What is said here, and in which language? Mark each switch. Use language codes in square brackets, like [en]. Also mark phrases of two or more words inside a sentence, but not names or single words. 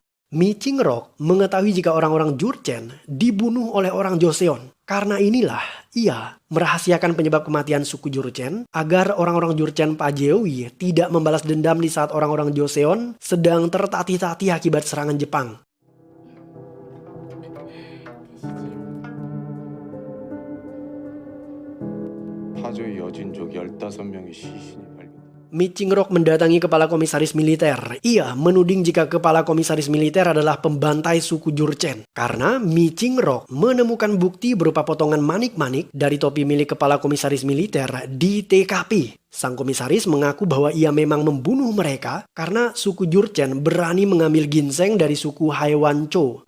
[id] Mi Ching-rok mengetahui jika orang-orang Jurchen dibunuh oleh orang Joseon. Karena inilah ia merahasiakan penyebab kematian suku Jurchen agar orang-orang Jurchen Pajewi tidak membalas dendam di saat orang-orang Joseon sedang tertatih-tatih akibat serangan Jepang. [ko] 파주의 여진족 15명의 시신이 발견됐다. [id] Mi Ching-rok mendatangi kepala komisaris militer. Ia menuding jika kepala komisaris militer adalah pembantai suku Jurchen. Karena Mi Ching-rok menemukan bukti berupa potongan manik-manik dari topi milik kepala komisaris militer di TKP. Sang komisaris mengaku bahwa ia memang membunuh mereka karena suku Jurchen berani mengambil ginseng dari suku Haiwancho.